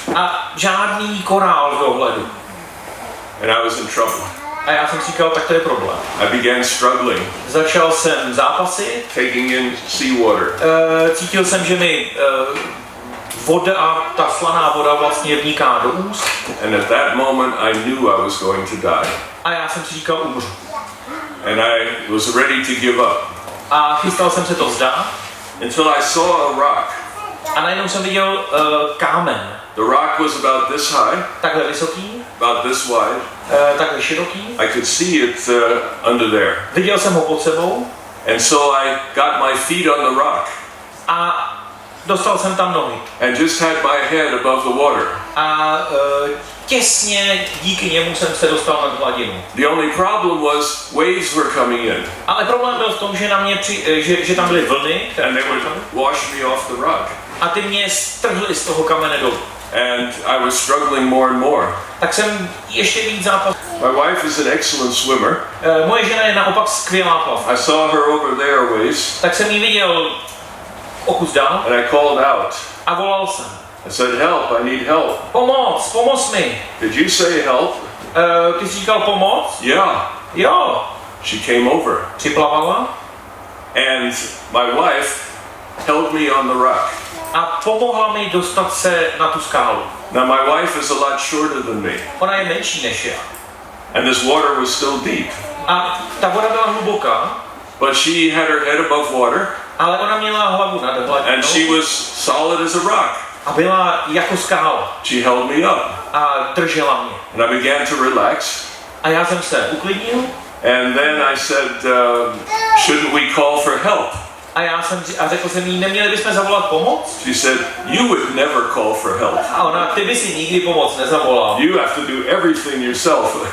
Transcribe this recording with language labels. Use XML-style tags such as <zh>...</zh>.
<cs>A žádný korál v dohledu.</cs> <en>And I was in trouble.</en> <cs>A já jsem si říkal, tak to je problém.</cs> <en>I began struggling.</en> <cs>Začal jsem zápasy.</cs> <en>Taking in seawater.</en> <cs>Cítil jsem, že mi voda, ta slaná voda vlastně vniká do úst.</cs> <en>And at that moment I knew I was going to die.</en> <cs>A já jsem si říkal, umřu.</cs> <en>And I was ready to give up.</en> <cs>A chystal jsem se to vzdát.</cs> <en>Until I saw a rock.</en> <cs>A najednou jsem viděl kámen.</cs> <en>The rock was about this high.</en> <cs>Takhle vysoký.</cs> <en>About this wide.</en> <cs>Takhle široký.</cs> <en>I could see it under there.</en> <cs>Viděl jsem ho pod sebou.</cs> <en>And so I got my feet on the rock.</en> <cs>A dostal jsem tam nohy.</cs> <en>And just had my head above the water.</en> <cs>A těsně díky němu jsem se dostal nad hladinu.</cs> <en>The only problem was waves were coming in.</en> <cs>Ale problém byl v tom, že na mě že tam byly vlny,</cs> <en>and they would wash me off the rock.</en> <cs>A ty mě strhly z toho kamene dolů.</cs> <en>And I was struggling more and more.</en> <cs>Tak jsem ještě víc zápasil.</cs> <en>My wife is an excellent swimmer.</en> <cs>Moje žena je naopak skvělá plavka.</cs> <en>I saw her over there a ways.</en> <cs>Tak jsem ji viděl o kus dál.</cs> <en>And I called out.</en> <cs>A volal jsem.</cs> <en>I said, help, I need help.</en> <cs>Pomoz mi.</cs> <en>Did you say help?</en> <cs>Ty jsi říkal pomoc?</cs> <en>Yeah.</en> <cs>Jo.</cs> <en>She came over.</en> <cs>Připlavala.</cs> <en>And my wife held me on the rock.</en> <cs>A pomohla mi dostat se na tu skálu.</cs> <en>Now my wife is a lot shorter than me.</en> <cs>Ona je menší než já.</cs> <en>And this water was still deep.</en> <cs>A ta voda byla hluboká.</cs> <en>But she had her head above water.</en> <cs>Ale ona měla hlavu nad hladinou.</cs> <en>And she was solid as a rock.</en> <cs>A byla jako skála.</cs> <en>She held me up.</en> <cs>A držela mě.</cs> <en>And I began to relax.</en> <cs>A já jsem se uklidnil.</cs> <en>And then I said, shouldn't we call for help?</en> <cs>A řekl jsem jí, neměli bychom zavolat pomoc?</cs> <en>She said, you would never call for help.</en> <cs>A ona, ty by si nikdy pomoc nezavolal.</cs> <en>You have to do everything yourself.</en>